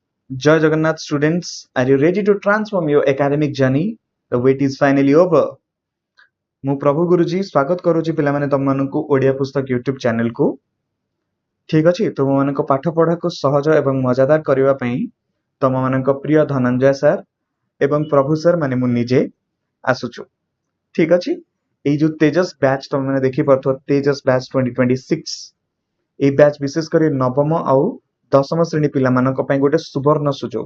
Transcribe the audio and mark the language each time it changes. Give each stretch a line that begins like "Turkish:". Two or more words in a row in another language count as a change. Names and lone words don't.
Odia: ଜୟ ଜଗନ୍ନାଥ
English: students, are you ready to transform your academic journey? The wait is finally over.
Odia: ମୁଁ ପ୍ରଭୁ ଗୁରୁଜୀ ସ୍ୱାଗତ କରୁଛି ପିଲାମାନେ ତମମାନଙ୍କୁ ଓଡ଼ିଆ ପୁସ୍ତକ ୟୁଟ୍ୟୁବ ଚ୍ୟାନେଲକୁ। ଠିକ ଅଛି, ତୁମମାନଙ୍କ ପାଠ ପଢ଼ାକୁ ସହଜ ଏବଂ ମଜାଦାର କରିବା ପାଇଁ ତମମାନଙ୍କ ପ୍ରିୟ ଧନଞ୍ଜୟ ସାର୍ ଏବଂ ପ୍ରଭୁ ସାର୍ ମାନେ ମୁଁ ନିଜେ ଆସୁଛୁ। ଠିକ ଅଛି, ଏଇ ଯୋଉ ତେଜସ୍ ବ୍ୟାଚ୍ ତମମାନେ ଦେଖିପାରୁଥିବ, ତେଜସ୍ ବ୍ୟାଚ୍ 2026, এই ବ୍ୟାଚ୍ ବିଶେଷ କରି ନବମ ଆଉ ଦଶମ ଶ୍ରେଣୀ ପିଲାମାନଙ୍କ ପାଇଁ ଗୋଟେ ସୁବର୍ଣ୍ଣ ସୁଯୋଗ।